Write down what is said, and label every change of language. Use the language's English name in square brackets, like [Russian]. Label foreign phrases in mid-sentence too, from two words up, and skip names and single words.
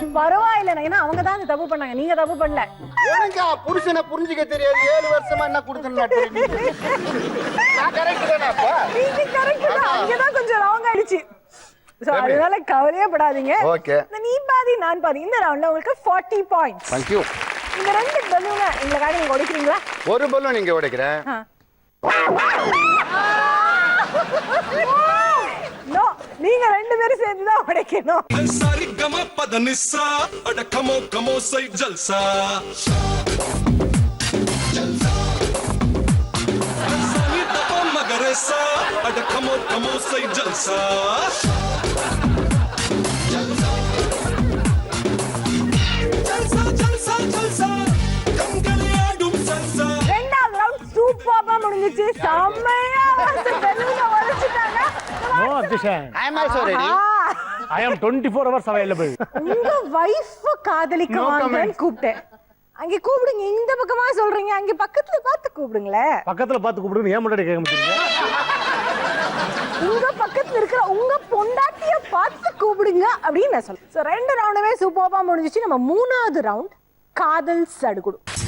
[Tamil] பரவாயில்லை, ஏன்னா அவங்க தான் அந்த தப்பு பண்ணாங்க, நீங்க தப்பு பண்ணல. ஏங்க புருஷனை புரிஞ்சுக்க தெரியாது, 7 வருஷமா என்ன கொடுத்தேன்னு நான் கரெக்ட் தானேப்பா? நீங்க கரெக்ட் தான், அங்கதான் கொஞ்சம் ராங் ஆயிடுச்சு. சோ அதனால கவலையே படாதீங்க. ஓகே, நீ பாதி நான் பாதி. இந்த ரவுண்ட்ல உங்களுக்கு 40 பாயிண்ட்ஸ். [English] thank you. [Tamil] இந்த 2 பலூனை எங்களுக்காக நீங்க உடைக்கிறீங்களா? ஒரு பலூன் நீங்க உடைக்கிறேன். நோ, நீங்க 2 பேரும் சேர்ந்து தான் உடைக்கணும். सारी गमा पदनिसा अड कमो कमो सही जलसा सानी तपो मगरेसा अड कमो कमो सही जलसा जलसा जलसा जलसा कंगलियाडुम सलसा. ரெண்டாவது ரவுண்ட் சூப்பரா முடிஞ்சிச்சு. செம்மையா வந்து பலூனை உடைச்சிட்டாங்க. [English] No objection. I am also ready. I am 24 hours available. [Tamil] உங்க வைஃப் காதலிக்க No வாங்கன்னு comments. கூப்பிட்டேன். அங்க கூப்பிடுங்க, இந்த பக்கமா சொல்றீங்க, அங்க பக்கத்துல பார்த்து கூப்பிடுங்களே. பக்கத்துல பார்த்து கூப்பிடுங்க, ஏன் முன்னாடி கேட்க மாட்டீங்க? உங்க பக்கத்துல இருக்கிற உங்க பொண்டாட்டிய பார்த்து கூப்பிடுங்க அப்படின்னு நான் சொல்றேன். சோ 2 ரவுண்டுமே சூப்பரா முடிஞ்சிச்சு. நம்ம 3வது ரவுண்ட் காதல் சடுகுடு.